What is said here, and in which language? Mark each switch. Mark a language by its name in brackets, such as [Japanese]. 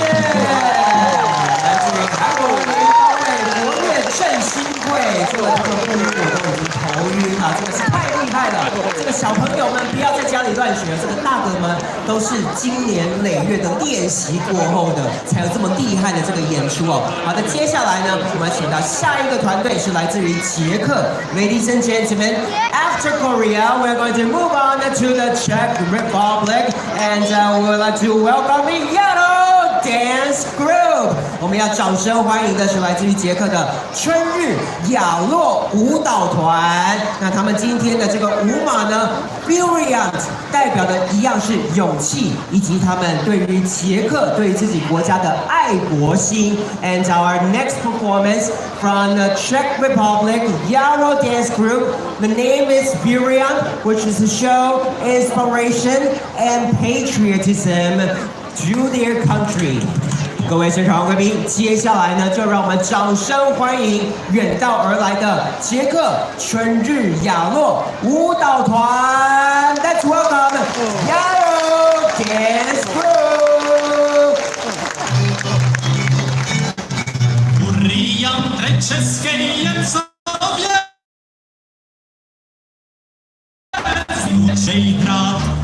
[Chinese] 来自于韩国女高位国乐振兴会，做了他们婚礼我都已经头晕了，真的是太厉害了。这个小朋友们不要在家里乱学，这个大哥们都是经年累月的练习过后的，才有这么厉害的这个演出哦。好的，接下来呢，我们请到下一个团队是来自于捷克 [English] ，Ladies and gentlemen, after Korea, we're going to move on to the Czech Republic, and we would like to welcome the Yaro Dance Group. [Chinese] 我们要掌声欢迎的是来自于捷克的春日雅洛舞蹈团。那他们今天的这个舞马呢 ，Brilliant 代表的一样是勇气，以及他们对于捷克、对于自己国家的爱国心。 [English] And our next performance from the Czech Republic Yaro Dance Group. The name is Brilliant, which is to show inspiration and patriotism to their country. [Chinese] 各位现场贵宾，接下来呢，就让我们掌声欢迎远道而来的捷克春日雅洛舞蹈团。 [English] Let's welcome Yaro Dance Group. Uriam českej jen sobě začej hrát.